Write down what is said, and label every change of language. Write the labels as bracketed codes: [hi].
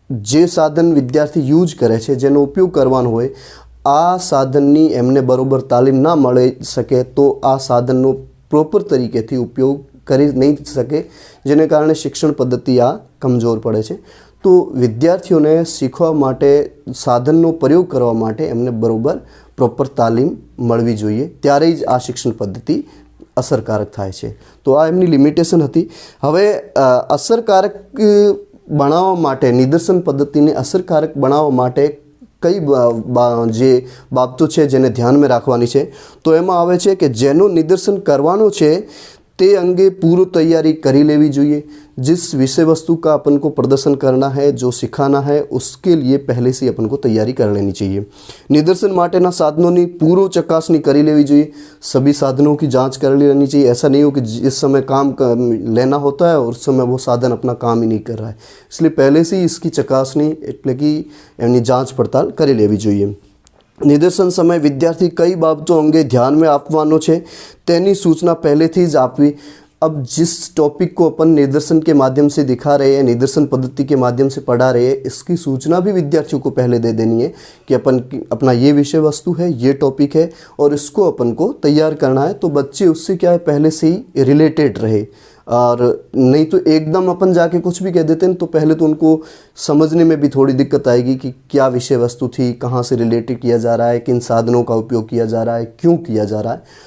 [gu] जे साधन विद्यार्थी यूज करे छे, जेनो उपयोग करवानो होय, आ साधननी एमने बरोबर तालीम ना मळी सके तो आ साधननो प्रोपर तरीकेथी उपयोग करी नहीं सके, जेने कारणे शिक्षण पद्धति आ कमजोर पड़े छे। તો વિદ્યાર્થીઓને શીખવા માટે સાધનનો પ્રયોગ કરવા માટે એમને બરોબર પ્રોપર તાલીમ મળવી જોઈએ, ત્યારે જ આ શિક્ષણ પદ્ધતિ અસરકારક થાય છે. તો આ એમની લિમિટેશન હતી. હવે અસરકારક બનાવવા માટે, નિદર્શન પદ્ધતિને અસરકારક બનાવવા માટે કઈ જે બાબતો છે જેને ધ્યાનમાં રાખવાની છે, તો એમાં આવે છે કે જેનું નિદર્શન કરવાનું છે તે અંગે પૂર્व तैयारी करी लेवी જોઈએ. [hi] जिस विषय वस्तु का अपन को प्रदर्शन करना है, जो सिखाना है, उसके लिए पहले से अपन को तैयारी कर लेनी चाहिए. [gu] निदर्शन माटेना साधनों पूर्व चकासनी करी लेवी જોઈએ. [hi] सभी साधनों की जांच कर लेनी चाहिए. ऐसा नहीं हो कि जिस समय काम लेना होता है और उस समय वो साधन अपना काम ही नहीं कर रहा है. इसलिए पहले से ही इसकी चकासनी [gu] એટલે કે એની [hi] जांच पड़ताल [gu] કરી લેવી જોઈએ. નિદર્શન સમયે વિદ્યાર્થી કઈ બાબતો અંગે ધ્યાનમાં આપવાનો છે તેની સૂચના પહેલેથી જ આપવી. [hi] अब जिस टॉपिक को अपन निदर्शन के माध्यम से दिखा रहे हैं, निदर्शन पद्धति के माध्यम से पढ़ा रहे हैं, इसकी सूचना भी विद्यार्थियों को पहले दे देनी है कि अपन अपना ये विषय वस्तु है, ये टॉपिक है और इसको अपन को तैयार करना है. तो बच्चे उससे क्या है पहले से ही रिलेटेड रहे. और नहीं तो एकदम अपन जाके कुछ भी कह देते हैं तो पहले तो उनको समझने में भी थोड़ी दिक्कत आएगी कि क्या विषय वस्तु थी, कहाँ से रिलेटेड किया जा रहा है, किन साधनों का उपयोग किया जा रहा है, क्यों किया जा रहा है.